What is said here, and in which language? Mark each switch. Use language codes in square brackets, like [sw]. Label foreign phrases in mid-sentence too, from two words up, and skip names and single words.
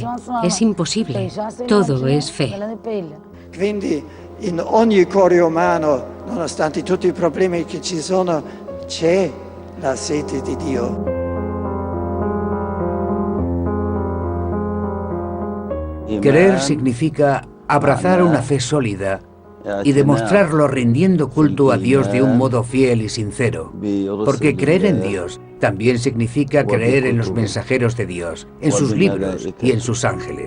[es] Es imposible. Todo es fe. [it] Quindi in ogni cuore umano, nonostante tutti i problemi che ci sono, c'è la sete di Dio. [es] Creer significa abrazar una fe sólida y demostrarlo rindiendo culto a Dios de un modo fiel y sincero. Porque creer en Dios también significa creer en los mensajeros de Dios, en sus libros y en sus ángeles.